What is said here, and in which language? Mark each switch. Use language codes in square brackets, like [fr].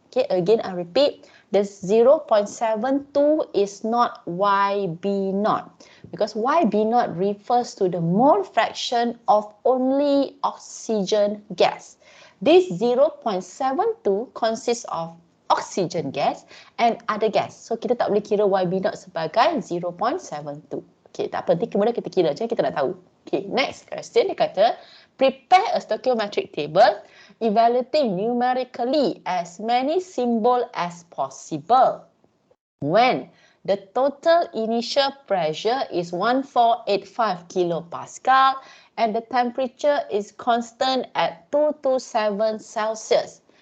[en] Okay, again I repeat, the 0.72 is not YB0 because YB0 refers to the mole fraction of only oxygen gas. This 0.72 consists of oxygen gas and other gas. [ms] So kita tak boleh kira YB0 sebagai 0.72. Okay, tak penting, kemudian kita kira je, kita nak tahu. [en] Okay, next question [ms] dia kata, [en] prepare a stoichiometric table evaluating numerically as many symbols as possible when the total initial pressure is 1485 kilopascal and the temperature is constant at 227 Celsius.